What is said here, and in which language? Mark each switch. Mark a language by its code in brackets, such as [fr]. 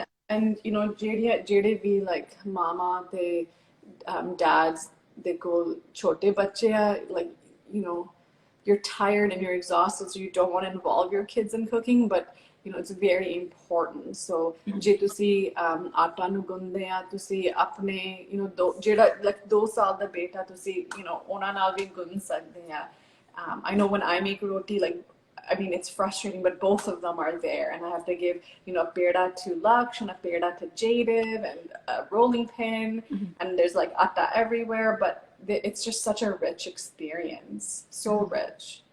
[en] And you know, [pa] ਜਿਹੜੇ ਵੀ [en] like mama ਤੇ dads, they go [hi] छोटे बच्चे, [en] like, you know, you're tired and you're exhausted, so you don't want to involve your kids in cooking, but it's very important. [pa] So ਜੇ ਤੁਸੀਂ ਆਟਾ ਨੂੰ ਗੁੰਨਦੇ ਆ, ਤੁਸੀਂ ਆਪਣੇ ਜਿਹੜਾ like 2 ਸਾਲ ਦਾ ਬੇਟਾ ਤੁਸੀਂ ਉਹਨਾਂ ਨਾਲ ਵੀ ਗੁੰਨ ਸਕਦੇ ਆ. [en] I know when I make roti, like, I mean, it's frustrating, but both of them are there, and I have to give, a peda to Laksh and a peda to Jadiv, and a rolling pin, and there's like atta everywhere, but it's just such a rich experience, so rich.